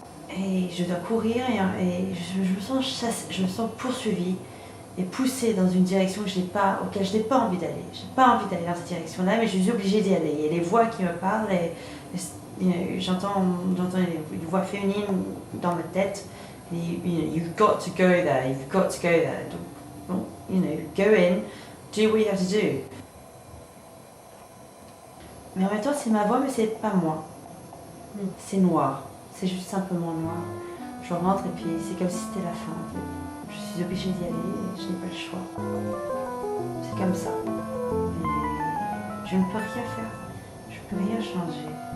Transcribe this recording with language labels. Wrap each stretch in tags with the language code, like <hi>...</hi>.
<fr>Et je dois courir et je me sens poursuivie et poussée dans une direction auquel je n'ai pas envie d'aller. Je n'ai pas envie d'aller dans cette direction-là, mais je suis obligée d'y aller. Il y a les voix qui me parlent et j'entends une voix féminine dans ma tête.</fr> <en>You've got to go there, you've got to go there. Donc, go in, do what you have to do.</en> <fr>Mais en même temps, c'est ma voix, mais c'est pas moi. C'est noir. C'est juste simplement noir. Je rentre et puis c'est comme si c'était la fin. En fait. Je suis obligée d'y aller et je n'ai pas le choix. C'est comme ça. Et je ne peux rien faire. Je ne peux rien changer.</fr>